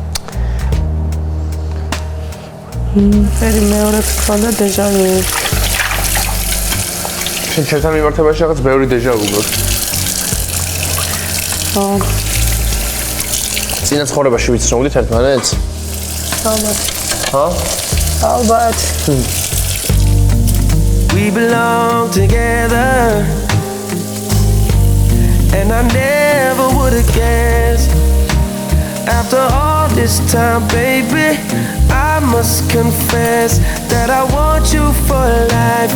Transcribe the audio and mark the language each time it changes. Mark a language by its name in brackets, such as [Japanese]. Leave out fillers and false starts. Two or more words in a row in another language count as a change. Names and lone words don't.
[Georgian] ფერი მეორე თქონდა დეჟავუ. შენ ჩემთან მიმართებაში რაღაც ბევრი დეჟავუ გვაქვს. წინა ცხოვრებაში ვიცნობდით ერთმანეთს? ალბათ. ჰა? ალბათ. [English] We belong together. And I never would have guessed After all this time, baby, I must confess that I want you for life.